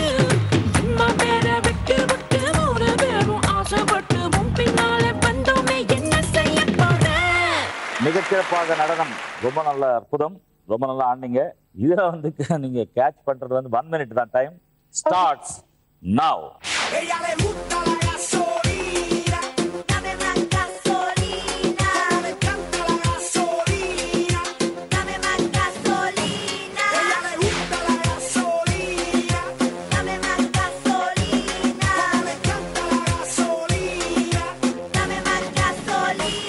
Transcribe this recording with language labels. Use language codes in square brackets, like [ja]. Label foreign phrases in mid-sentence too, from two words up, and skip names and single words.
[ta] அம்மா பேரை விட்டு விட்டு 3 பேரும் ஆசைப்பட்டு முன் பின்னாலே வந்தோமே, என்ன செய்ய போறேன்? மிகச்சிறப்பாக நடனம், ரொம்ப நல்ல அற்புதம், ரொம்ப நல்லா ஆடினீங்க. இதுல வந்து நீங்க கேட்ச் பண்றது வந்து 1 minute தான் [en] time starts now. [es] Ella le gusta la gasolina, dame más gasolina, me encanta la gasolina, dame más gasolina. Ella le gusta la gasolina, dame más gasolina, me encanta la gasolina, dame más gasolina.